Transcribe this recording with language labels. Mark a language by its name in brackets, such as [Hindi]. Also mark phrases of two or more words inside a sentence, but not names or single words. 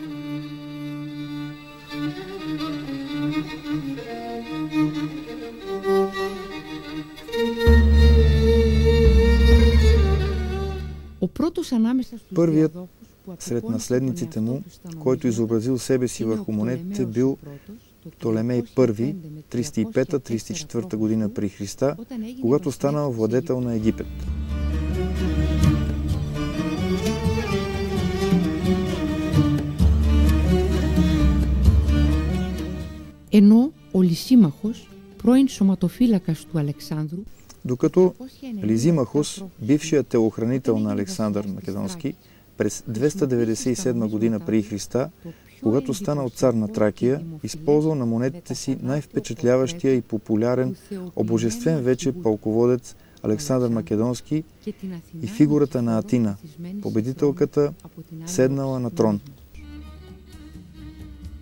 [Bulgarian] Първият сред наследниците му, който изобразил себе си върху монетите, бил Птолемей I, 305-304 година при Христа, когато станал владетел на Египет. [Greek] Ενώ ο Λυσίμαχος, πρώην σωματοφύλακας του Αλεξάνδρου, [Bulgarian] докато Лизимахос, бившият телохранител на Александър Македонски, през 297 година преди Христа, когато станал цар на Тракия, използвал на монетите си най-впечатляващия и популярен, обожествен вече пълководец Александър Македонски и фигурата на Атина, победителката, седнала на трон.